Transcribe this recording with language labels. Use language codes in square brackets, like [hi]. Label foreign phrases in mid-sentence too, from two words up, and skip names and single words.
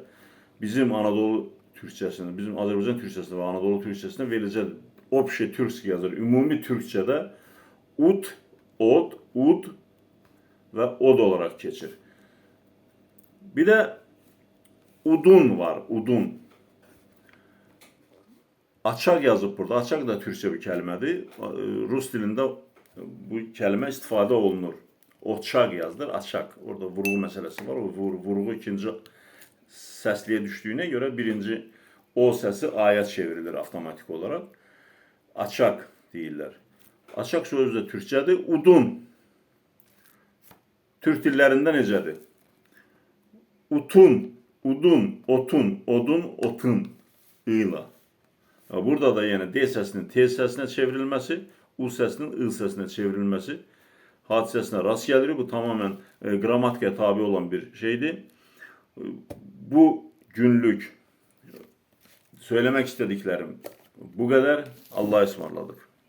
[tr] Bizim Anadolu Türkçesinde, bizim Azerbaycan Türkçesinde ve Anadolu Türkçesinde veriləcək Obşetürkski yazılır. Ümumi Türkçe'de ud, od, ud ve od olarak geçir. Bir de Udun var, udun. [az] Açaq yazıb burada. Açaq da türkçe bir kəlmədir. Rus dilində bu kəlmə istifadə olunur. Oçaq yazılır, açaq. Orada vurğu məsələsi var. O vurğu ikinci səsliyə düşdüyünə görə birinci o səsi aya çevrilir avtomatik olaraq. Açaq deyirlər. Açaq sözü də türkçədir. Udun. Türk dillərində necədir? Utun, udun, otun, odun, otun ıyla. Burada da yəni D səsinin T səsinə çevrilməsi, U səsinin I səsinə çevrilməsi hadisəsinə rast gəlir. Bu tamamen qrammatikaya tabi olan bir şeydir. [tr] Bu günlük söylemek istediklerim bu kadar. Allah'a ısmarladık.